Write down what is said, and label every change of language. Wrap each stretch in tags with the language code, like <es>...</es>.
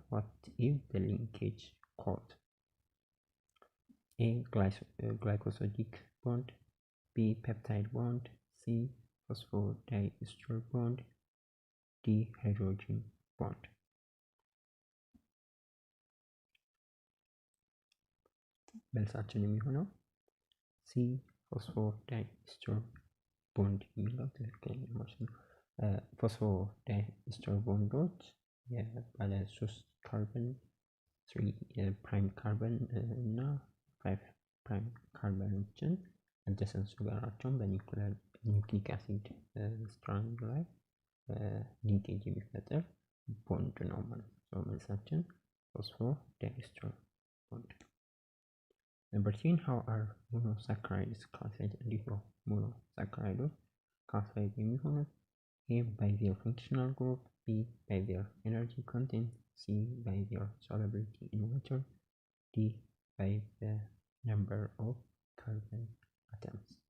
<en>What is the linkage called? A glycosidic bond, B peptide bond, C phosphodiester bond, D hydrogen bond።</en> <am>መልሳችን የሚሆነው</am> <en>C phosphodiester bond</en> <am>የሚለው ትክክለኛ መልስ ነው። ፎስፎዳይስተር ቦንዶች የባለ 3 ካርበን 3 ፕራይም ካርበን እና 5 ፕራይም ካርበኖችን አጀሰንት ሱጋራቸውን በኒውክሊክ አሲድ ስትራንድ ላይ ሊንኬጅ የሚፈጥር ቦንድ ነው ማለት ነው። መልሳችን ፎስፎዳይስተር ቦንድ።</am> <en>Number 10, how are monosaccharides classified?</en> <am>እንዲህ ነው</am> <en>monosaccharides classified የሚሆኑት A by their functional group, B by their energy content, C by their solubility in water, D by the number of carbon atoms.</en>